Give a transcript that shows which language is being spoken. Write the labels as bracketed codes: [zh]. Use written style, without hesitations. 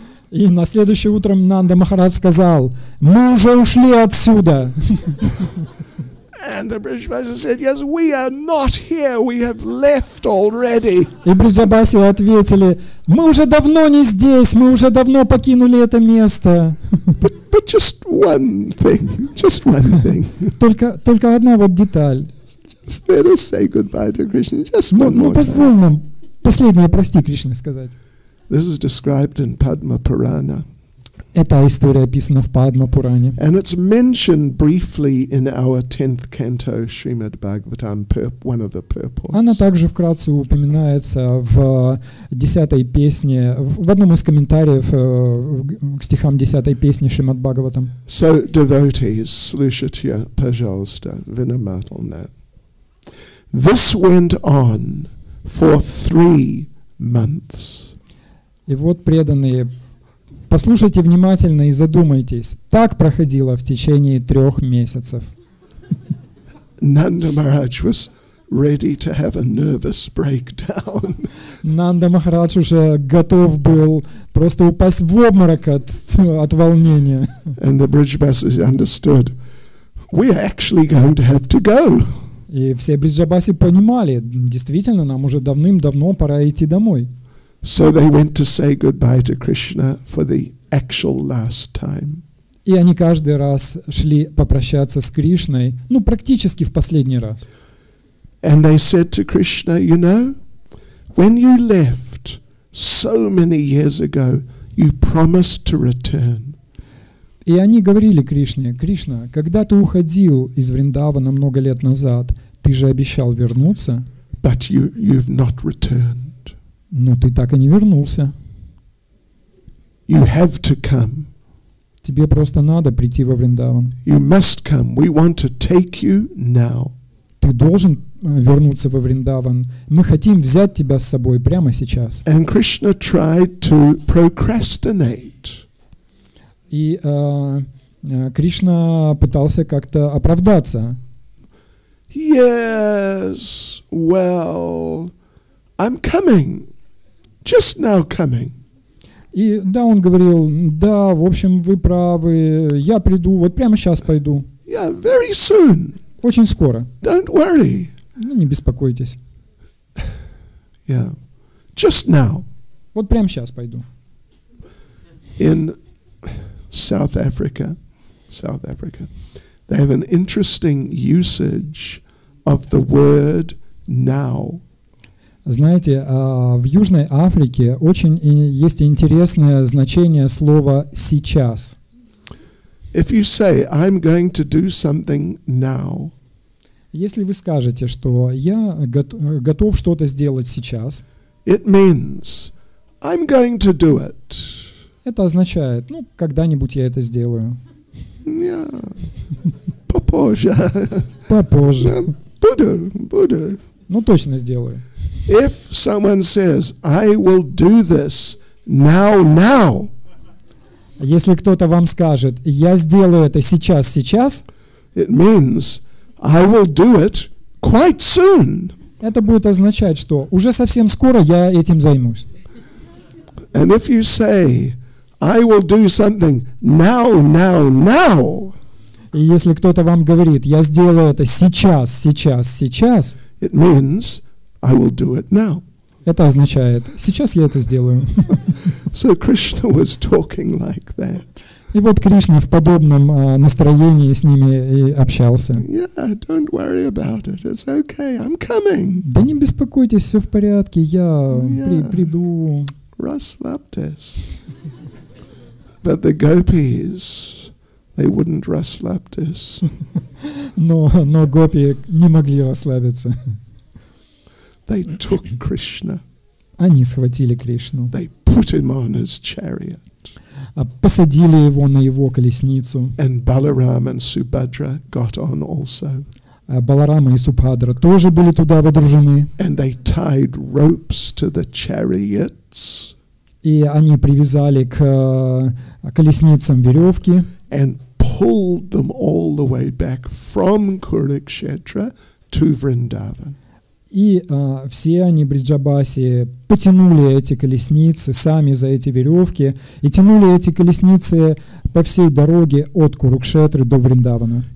[ru] И на следующее утром Нанда Махарадж сказал, мы уже ушли отсюда. [en] And the Brijbasis said, yes, we are not here. We have left already. [ru] И Бриджабаси ответили, мы уже давно не здесь, мы уже давно покинули это место. [en] But just one thing. Just one thing. [ru] Только одна вот деталь. [en] Just let us say goodbye to Krishna. Just one [ru] Ну [en] more [ru] позволь [en] time. [ru] нам последнее прости Кришне сказать. [en] This is described in Padma Purana. [ru] Эта история описана в Падма Пуране. [en] And it's mentioned briefly in our 10th canto, Srimad Bhagavatam, one of the purports. [ru] Она также вкратце упоминается в 10-й песне, в одном из комментариев к стихам 10-й песни Шримад Бхагаватам. [en] So, devotees, [ru] Slushitya Pajalsta Vinamatulna. [en] This went on for 3 months. [ru] И вот, преданные, послушайте внимательно и задумайтесь. Так проходило в течение 3 месяцев. [en] Nanda Maharaj was ready to have a nervous breakdown. [ru] Нанда Махарадж уже готов был просто упасть в обморок от волнения. [en] And the Brijbasis understood, we are actually going to have to go. [ru] И все бриджабаси понимали, действительно, нам уже давным-давно пора идти домой. [en] So they went to say goodbye to Krishna for the actual last time. [ru] И они каждый раз шли попрощаться с Кришной, ну, практически в последний раз. [en] And they said to Krishna, you know, when you left so many years ago, you promised to return. [ru] И они говорили Кришне: Кришна, когда ты уходил из Вриндавана много лет назад, ты же обещал вернуться. [en] But you've not returned. [ru] Но ты так и не вернулся. [en] You have to come. [ru] Тебе просто надо прийти во Вриндаван. [en] You must come. We want to take you now. [ru] Ты должен вернуться во Вриндаван. Мы хотим взять тебя с собой прямо сейчас. [en] And Krishna tried to procrastinate. [ru] И Кришна пытался как-то оправдаться. [en] Yes, well, I'm coming. Just now coming. [ru] И да, он говорил: да, в общем, вы правы, я приду, вот прямо сейчас пойду. [en] Yeah, very soon. [ru] Очень скоро. [en] Don't worry. [ru] Ну, не беспокойтесь. [en] Yeah, just now. [ru] Вот прямо сейчас пойду. [en] In South Africa, they have an interesting usage of the word now. [ru] Знаете, в Южной Африке очень есть интересное значение слова «сейчас». [en] If you say, I'm going to do something now, [ru] если вы скажете, что я готов что-то сделать сейчас, [en] it means, I'm going to do it. [ru] Это означает, ну, когда-нибудь я это сделаю. Yeah. Попозже. Попозже. Буду. Ну, точно сделаю. [en] If someone says, I will do this now. [ru] Если кто-то вам скажет: я сделаю это сейчас, [en] it means, I will do it quite soon. [ru] Это будет означать, что уже совсем скоро я этим займусь. [en] And if you say, I will do something now. [ru] И если кто-то вам говорит: я сделаю это сейчас, [en] it means, I will do it now. [ru] Это означает: сейчас я это сделаю. [en] So Krishna was talking like that. [ru] И вот Кришна в подобном настроении с ними и общался. [en] Yeah, don't worry about it. It's okay. I'm coming. [ru] Да не беспокойтесь, все в порядке, я приду. Raslaptis. [en] But the gopis, they wouldn't [ru] raslaptis. Но гопи не могли расслабиться. [en] They took Krishna. [ru] Они схватили Кришну. [en] They put him on his chariot. [ru] Посадили его на его колесницу. [en] And Balaram and Subhadra got on also. [ru] Баларама и Субхадра тоже были туда водружены. [en] And they tied ropes to the chariots. [ru] И они привязали к колесницам веревки. [en] And pulled them all the way back from Kurukshetra to Vrindavan. [ru] И все они, бриджабаси, потянули эти колесницы сами за эти веревки и тянули эти колесницы по всей дороге от Курукшетры до Вриндавана.